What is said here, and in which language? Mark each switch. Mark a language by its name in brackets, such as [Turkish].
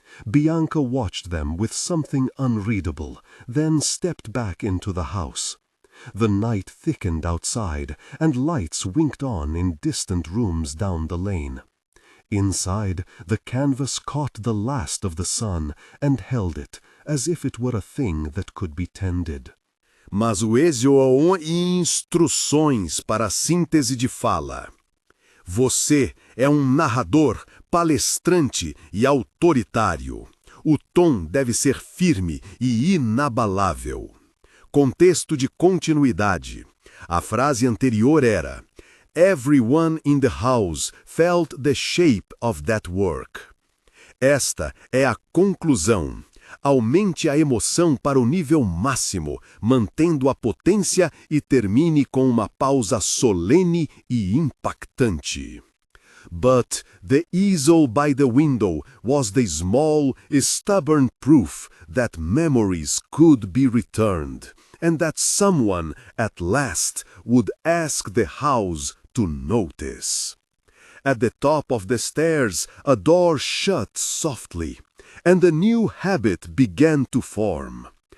[English] Bianca watched them with something unreadable, then stepped back into the house. The night thickened outside, and lights winked on in distant rooms down the lane. Inside, the canvas caught the last of the sun and held it, as if it were a thing that could be tended. [Portuguese] Mas o exoon e instruções para a síntese de fala. Você é um narrador, palestrante e autoritário. O tom deve ser firme e inabalável. Contexto de continuidade. A frase anterior era: [English] Everyone in the house felt the shape of that work. [Portuguese] Esta é a conclusão. Aumente a emoção para o nível máximo, mantendo a potência e termine com uma pausa solene e impactante. [English] But the easel by the window was the small, stubborn proof that memories could be returned, and that someone at last would ask the house to notice. At the top of the stairs, a door shut softly, and a new habit began to form.